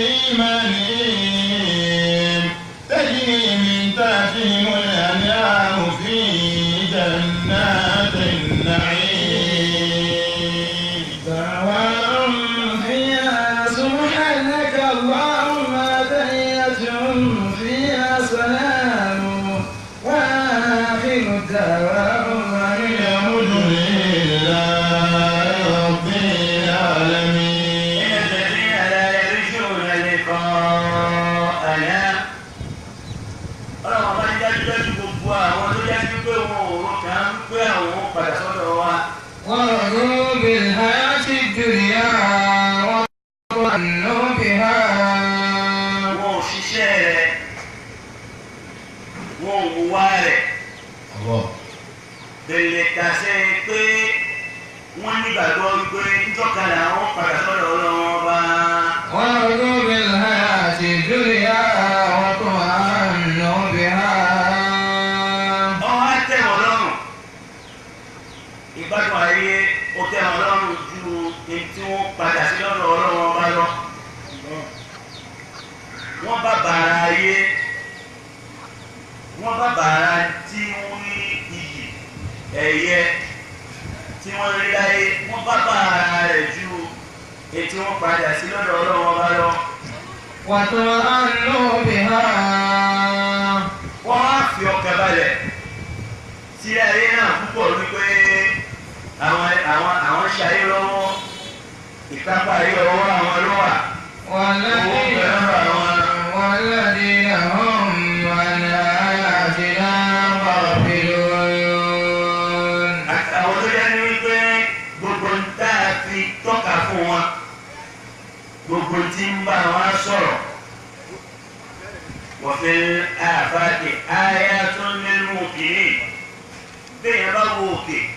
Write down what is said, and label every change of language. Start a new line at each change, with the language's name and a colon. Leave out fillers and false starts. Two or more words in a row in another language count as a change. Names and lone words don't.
Arabic: بإيمانهم تجري من تحتهم الأنهار في جنات النعيم دعواهم فيها سبحانك اللهم تحيتهم فيها سلام وآخر دعواهم أن الحمد لله رب العالمين. إن الذين لا يرجون لقاءنا.
Yoruba: Ọlọ́run bá ń dájúdájú gbogbo àwọn tó dájú pé wọn ò rò kàn ń pé àwọn ó padà sọ́dọ̀ wa.
Arabic: ورضوا بالحياة الدنيا واطمأنوا بها
Yoruba: Wọn ò ṣiṣẹ́ rẹ̀. Wọn ò wúwá rẹ̀. Bẹ̀rẹ̀ kàṣẹ pé wọ́n nígbàgbọ́ wípé ńjọ́kadà àwọn padà sọ́dọ̀ Ọlọ́run ọba.
Arabic: ورضوا بالحياة الدنيا واطمأنوا بها
Yoruba: Ọwọ́ á tẹ̀ wọ́n lọ́rùn. Ìgbádùn ayé ó tẹ̀ wọ́n lọ́rùn ju èyí tí wọ́n padà sí lọ́dọ̀ Ọlọ́run ọba lọ. Wọ́n bá bàrà ayé. Wọ́n bá bàrà tí wọ́n ní iyì ẹ̀yẹ tí wọ́n rí láyé. Wọ́n bá bàrà rẹ̀ ju èyí tí wọ́n padà sí lọ́dọ̀ Ọlọ́run ọba lọ.
Arabic: واطمأنوا بها
Yoruba: Wọ́n á fi ọkàn balẹ̀ sí ayé náà púpọ̀ wípé àwọn ṣayé lọ́wọ́ ìkápá ayé ọwọ́ àwọn ló wà.
Arabic: والذين هم عن آياتنا غافلون.
Yoruba: Àwọn tó yẹ ní wípé gbogbo ń tá a fi tọ́ka fún wọn gbogbo tí ń bá wọn sọ̀rọ̀. Wọ́n fi àfàdé ayé tó nínú òkèèrè bẹ́ẹ̀ bá wo òkè.